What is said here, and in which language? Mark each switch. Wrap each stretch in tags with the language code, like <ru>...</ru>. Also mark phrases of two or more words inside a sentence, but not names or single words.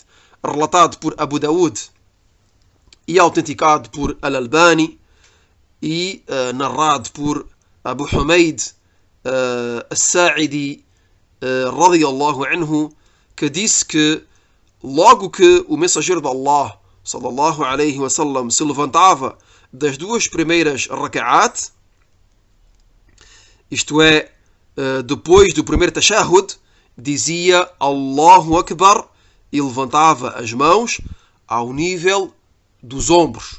<pt>relatado por Abu Daud e autenticado por Al-Albani e narrado por Abu Humaid As-Sa'idi</pt> <ar>رضي الله عنه,</ar> <pt>que disse que logo que o mensageiro de Allah</pt> <ar>صلى الله عليه وسلم</ar> <pt>se levantava das duas primeiras raka'at, isto é, depois do primeiro tashahhud, dizia</pt> <ar>الله أكبر</ar> <pt>e levantava as mãos ao nível dos ombros.</pt>